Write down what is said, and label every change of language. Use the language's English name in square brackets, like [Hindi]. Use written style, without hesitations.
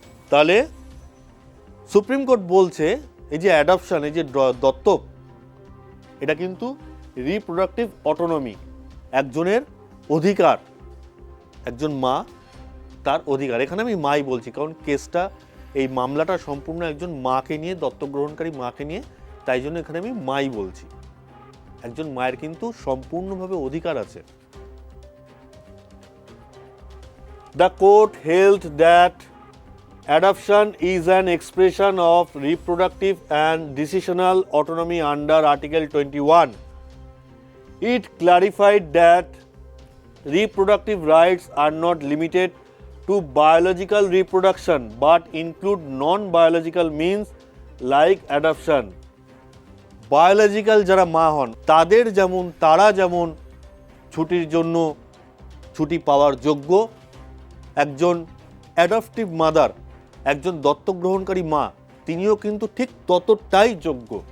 [Bangla] তাহলে supreme court বলছে এই যে অ্যাডপশন, এই যে দত্তক, এটা কিন্তু রিপ্রোডাক্টিভ অটোনমি, একজনের অধিকার। একজন মা তার অধিকার। এখানে আমি মাই বলছি কারণ কেসটা, এই মামলাটা সম্পূর্ণ একজন মাকে নিয়ে, দত্তক গ্রহণকারী মাকে নিয়ে, তাই জন্য এখানে আমি মাই বলছি। একজন মায়ের কিন্তু সম্পূর্ণভাবে অধিকার আছে। [English] The court held that adoption is an expression of reproductive and decisional autonomy under Article 21. It clarified that reproductive rights are not limited to biological reproduction but include non-biological means like adoption. [Bangla] Biological যারা মা হন তারা যেমন ছুটির জন্য ছুটি পাওয়ার যোগ্য, একজন অ্যাডপটিভ মাদার, একজন দত্তক গ্রহণকারী মা, তিনিও কিন্তু ঠিক ততটাই যোগ্য।